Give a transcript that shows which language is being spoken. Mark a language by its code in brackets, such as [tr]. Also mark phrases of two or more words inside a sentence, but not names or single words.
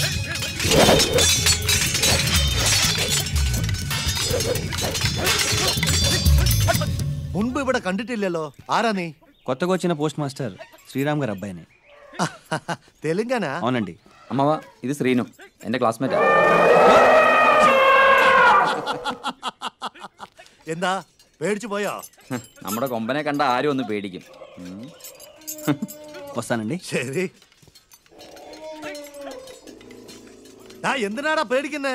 [ml] മുൻപ് ഇവിടെ കണ്ടിട്ടില്ലല്ലോ. ആരാ നീ? [te] కొత్తగా వచ్చిన పోస్ట్ మాస్టర్ శ్రీరామ్ గారు అబ్బాయిని. తెలంగాణ? అవునండి. అమ్మవా, ఇది శ్రీను, [ml] എൻ്റെ ക്ലാസ്മേറ്റാ. എന്താ പേടിച്ചു പോയോ? നമ്മുടെ കൊമ്പനെ കണ്ട ആരും ഒന്ന് പേടിക്കും. [te] വస్తానండి. [ml] ശരി. എന്തിനാടാ പേടിക്കുന്നേ?